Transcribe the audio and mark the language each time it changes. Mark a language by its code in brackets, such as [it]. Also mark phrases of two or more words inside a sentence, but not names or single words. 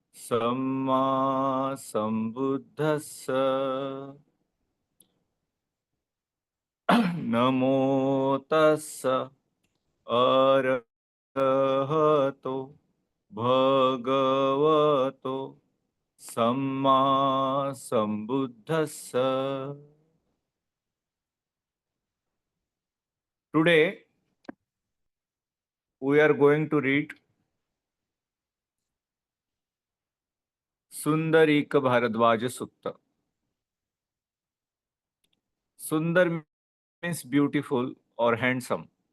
[pi] सम्मा सम्बुद्धस्स नमो तस्स अरहतो भगवतो सम्मा सम्बुद्धस्स. [en] Today we are going to read Sundarika Bhāradvāja Sutta. Sundar means beautiful or handsome.